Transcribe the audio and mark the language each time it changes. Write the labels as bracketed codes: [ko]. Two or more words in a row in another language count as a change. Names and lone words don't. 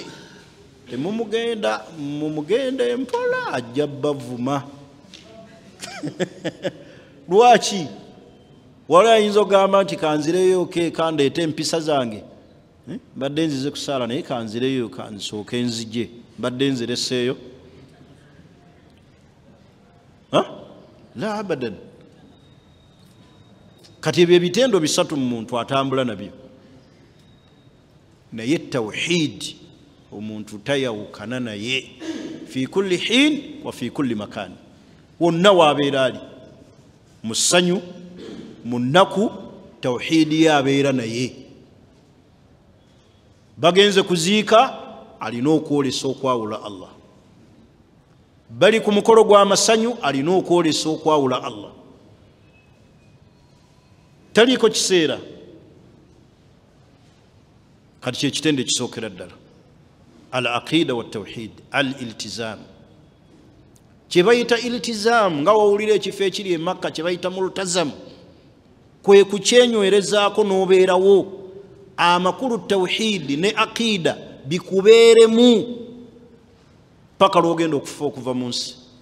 [lg] temumugenda empola ajja bavuma lwaki wali ayinza ogamba nti kanzireyo kandeeta empisa zange mbadde nzize kusaala naye kanzireyo kansooke nzije mbadde nzireseeyo [ar] لا أبدا [lg] kati ebyo ebitendo bisatu mu muntu atambula nabyo naye tawhid omuntu tayawukana naye [ar] في كل حين وفي كل مكان [lg] wonna wabeera ali mu ssanyu mu nnaku tawhiidi yabeera naye bagenze kuziika alina okwolesa okwawula Allah bali ku mukolo gw'amasanyu alina okwolesa okwawula Allah taliiko kiseera kati kyekitende kisookera ddala [ar] العقيدة والتوحيد الالتزام [lg] kyebayita iltizam nga wawulira ekifo ekiri e Makka kyebayita multazam kwe kukyenywerezaako n'obeerawo amakulu tawhid ne aqida bikubeeremu paka lwogenda okufa okuva mu nsi